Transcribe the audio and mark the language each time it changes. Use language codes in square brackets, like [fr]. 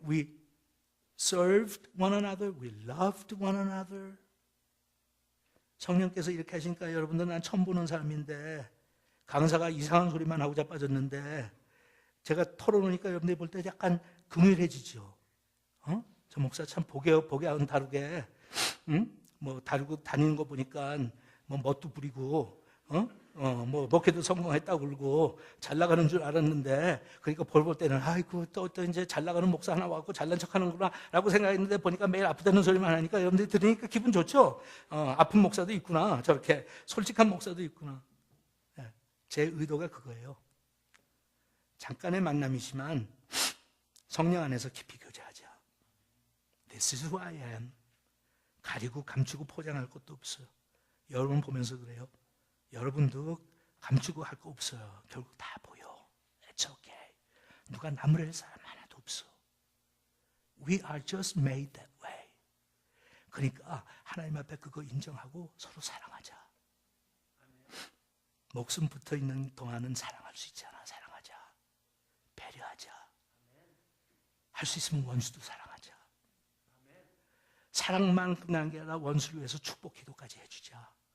[en] We served one another, we loved one another. [ko] 성령께서 이렇게 하시니까 여러분들 난 처음 보는 사람인데 강사가 이상한 소리만 하고 자빠졌는데 제가 털어놓으니까 여러분들이 볼 때 약간 긍휼해지죠. 저 목사 참 복이하고 다르게 뭐 다르고 다니는 거 보니까 뭐 멋도 부리고 뭐 목회도 성공했다고 그러고 잘 나가는 줄 알았는데 그러니까 볼 때는 아이고 또 이제 잘 나가는 목사 하나 와갖고 잘난 척하는구나 라고 생각했는데 보니까 매일 아프다는 소리만 하니까 여러분들이 들으니까 기분 좋죠. 아픈 목사도 있구나, 저렇게 솔직한 목사도 있구나. 제 의도가 그거예요. 잠깐의 만남이지만 성령 안에서 깊이 교제하자. [en] This is who I am. [ko] 가리고 감추고 포장할 것도 없어요. 여러분 보면서 그래요. 여러분도 감추고 할 거 없어요. 결국 다 보여. [en] It's okay. [ko] 누가 나무랄 사람 하나도 없어. [en] We are just made that way. [ko] 그러니까 하나님 앞에 그거 인정하고 서로 사랑하자. 목숨 붙어 있는 동안은 사랑할 수 있잖아. 사랑하자. 배려하자. 할 수 있으면 원수도 사랑하자. 사랑만 끝난 게 아니라 원수를 위해서 축복 기도까지 해주자.